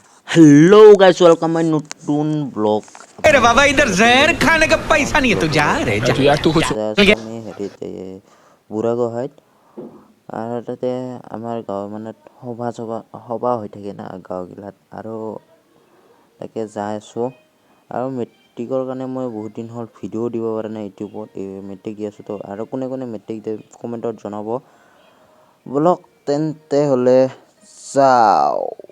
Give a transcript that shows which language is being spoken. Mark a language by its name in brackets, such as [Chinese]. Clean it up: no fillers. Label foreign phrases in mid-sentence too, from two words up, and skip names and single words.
[English] hello guys welcome my नतून ब्लॉग [Hindi] अरे बाबा इधर जहर खाने का पैसा नहीं है तो जा रे जा यार तू कुछ [Assamese] আমি হেৰিতে বুঢ়া গোহাঁইত আৰু তাতে আমাৰ গাঁৱৰ মানে সভা হৈ থাকে না গাঁওগিলাত আৰু তাকে যাই আছোঁ আৰু মেট্ৰিকৰ কাৰণে মই বহুত দিন হ'ল ভিডিঅ' দিব পৰা নাই ইউটিউবত মেট্ৰিক দি আছোঁ তো আৰু কোনে কোনে মেট্ৰিক দিয়ে কমেণ্টত জনাব ব্লগ তেন্তে হ'লে যাওঁ